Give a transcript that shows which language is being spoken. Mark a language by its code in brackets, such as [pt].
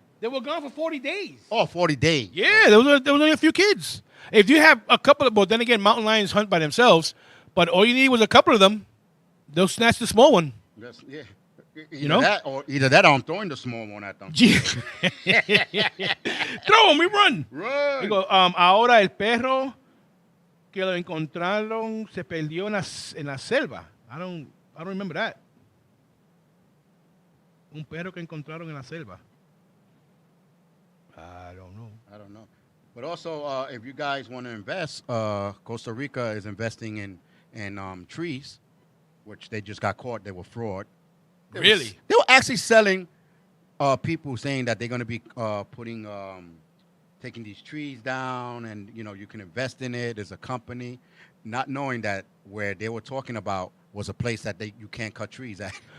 [en] They were gone for 40 days. Oh, 40 days. Yeah, there was only a few kids. If you have a couple of, well, then again, mountain lions hunt by themselves. But all you need was a couple of them. They'll snatch the small one. Yeah. You know? Either that or I'm throwing the small one at them. Throw them, we run. Run. [es] Digo, ahora el perro que lo encontraron se perdió en la selva. [en] I don't remember that. [es] Un perro que encontraron en la selva. [en] I don't know. But also, if you guys want to invest, Costa Rica is investing in trees, which they just got caught. They were fraud. Really? They were actually selling people saying that they're going to be putting taking these trees down, and you can invest in it as a company, not knowing that where they were talking about was a place that you can't cut trees at.